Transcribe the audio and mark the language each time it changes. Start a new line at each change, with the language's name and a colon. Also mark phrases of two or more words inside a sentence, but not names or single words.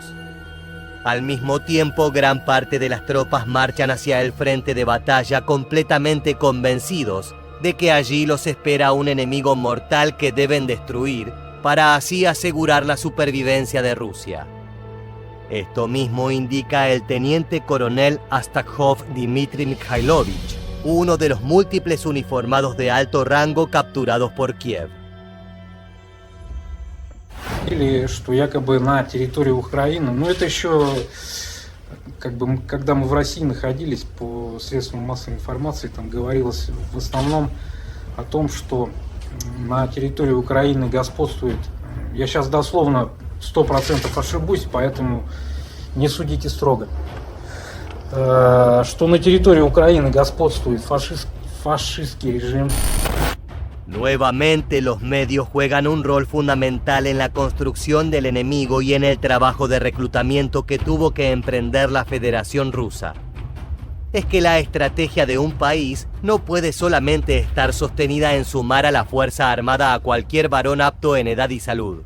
Spanish: Al mismo tiempo, gran parte de las tropas marchan hacia el frente de batalla completamente convencidos de que allí los espera un enemigo mortal que deben destruir para así asegurar la supervivencia de Rusia. Esto mismo indica el teniente coronel Astakhov Dmitry Mikhailovich, uno de los múltiples uniformados de alto rango capturados por Kiev.
Russian: Или что якобы на территории Украины, но это еще, когда мы в России находились, по средствам массовой информации, там говорилось в основном о том, что на территории Украины господствует, я сейчас дословно 100% ошибусь, поэтому не судите строго, что на территории Украины господствует фашистский режим.
Spanish: Nuevamente los medios juegan un rol fundamental en la construcción del enemigo y en el trabajo de reclutamiento que tuvo que emprender la Federación Rusa. Es que la estrategia de un país no puede solamente estar sostenida en sumar a la Fuerza Armada a cualquier varón apto en edad y salud.